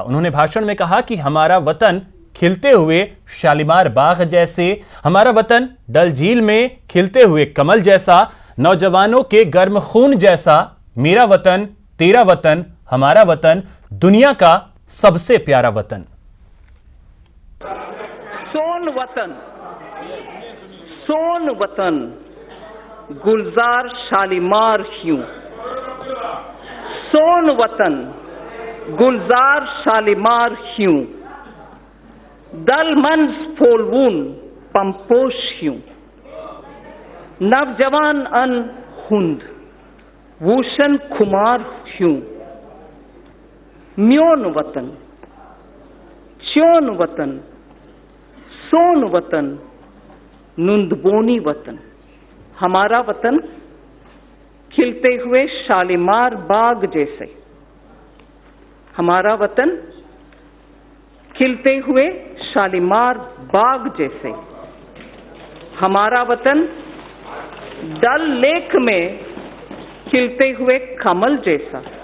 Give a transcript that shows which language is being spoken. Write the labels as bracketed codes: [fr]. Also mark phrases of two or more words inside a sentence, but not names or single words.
[hi] उन्होंने भाषण में कहा कि हमारा वतन खिलते हुए शालीमार बाग जैसे, हमारा वतन डल झील में खिलते हुए कमल जैसा, नौजवानों के गर्म खून जैसा, मेरा वतन, तेरा वतन, हमारा वतन, दुनिया का सबसे प्यारा वतन। [ks] सोन वतन गुलजार शालीमार ह्यूं, सोन वतन गुलजार शालीमार ह्यूं, दलमन फोलवून पंपोश ह्यूं, नवजवान अन हुंद वूशन खुमार ह्यूं, म्योन वतन, च्योन वतन, सोन वतन, नुंदबोनी वतन, [hi] हमारा वतन खिलते हुए शालीमार बाग जैसे, हमारा वतन खिलते हुए शालीमार बाग जैसे, हमारा वतन डल लेक में खिलते हुए कमल जैसा,